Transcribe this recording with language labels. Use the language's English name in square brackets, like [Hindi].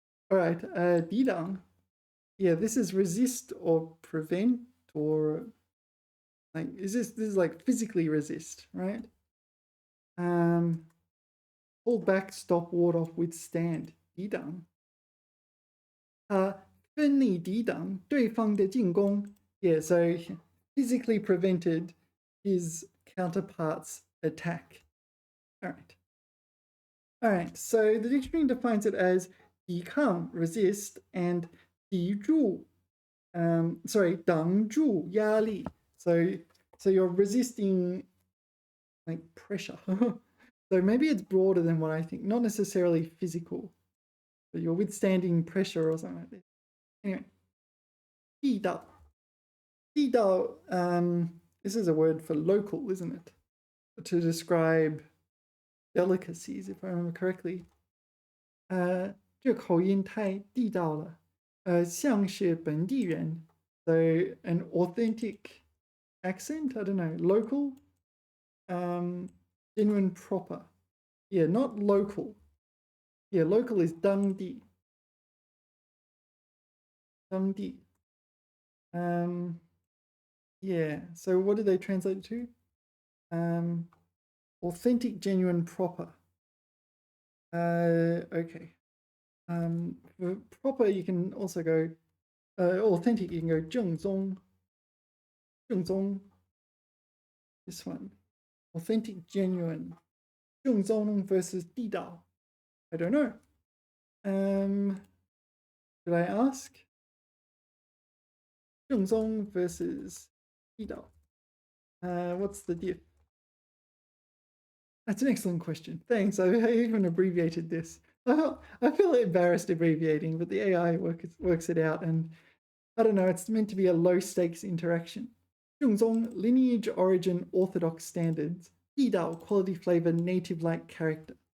[English] All right, 抵挡. Yeah, this is resist or prevent, or like, this is like physically resist, right? Hold back, stop, ward off, withstand. [Chinese] 抵挡. 分力抵挡对方的进攻. [English] Yeah, so physically prevented his counterpart's attack. All right. All right, so the dictionary defines it as 抵抗, resist, and [Chinese] 抵住,挡住压力. [English] So you're resisting like pressure. So maybe it's broader than what I think, not necessarily physical, but you're withstanding pressure or something like this. Anyway, 地道.地道, this is a word for local, isn't it? To describe delicacies, if I remember correctly. [Chinese] 这口音太地道了，像是本地人. [English] So an authentic accent, I don't know, local, genuine, proper. Yeah, not local. Yeah, local is 当地. [Chinese] 当地. [English] Yeah, so what do they translate to? Authentic, genuine, proper. Okay. For proper, you can also go, authentic, you can go 正宗. 正宗.This one. Authentic, genuine. 正宗 versus 地道.I don't know. Should I ask? [Chinese] 正宗 versus 地道. [English] What's the diff? That's an excellent question. Thanks. I even abbreviated this. I feel embarrassed abbreviating, but the AI works it out, and I don't know, it's meant to be a low-stakes interaction. 正宗, lineage, origin, orthodox standards. 地道, quality, flavor, native-like character.